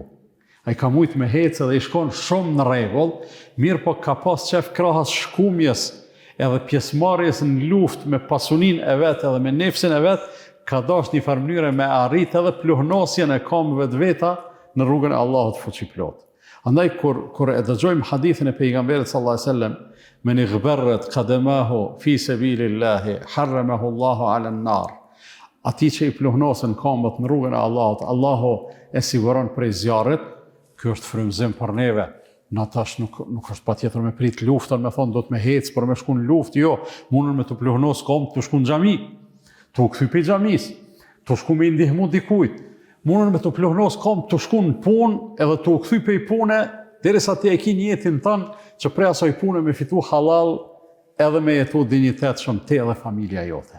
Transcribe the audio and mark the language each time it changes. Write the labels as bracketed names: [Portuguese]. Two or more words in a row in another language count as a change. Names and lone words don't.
[Albanian] Ai ka mujtë me hecë dhe i shkon shumë në rregull, mirë po ka pas qef krahas shkumjes edhe pjesëmarrjes në luftë me pasuninë e vet edhe me nefsin e vet, ka dash një farë mënyre me arrit edhe pluhnosjen e këmbëve të veta në rrugën e Allahut fuqiplot. Andaj kur e dëgjojmë hadithin e pejgamberit [Arabic] صلى الله عليه وسلم, من اغبرت قدماه في سبيل الله حرمه الله على النار. [Albanian] Ati që i pluhnosen këmbët në rrugën e Allahut, Allahu e siguron prej zjarrit. Ky është frymëzim për neve. Na tash nuk është patjetër me prit luftën, me thonë do të me hecë për me shku në luftë, jo, mundën me të pluhnos këmbë të shku në xhami, të u kthy pe xhamis, të shku me ndihmu dikujt, mundën me të pluhnos këmbë të shku në punë edhe të u kthy pe pune, derisa ti e ki një jetin tënë që prej asaj pune me fitu halal edhe me jetu dinjitet shumë te edhe familja jote.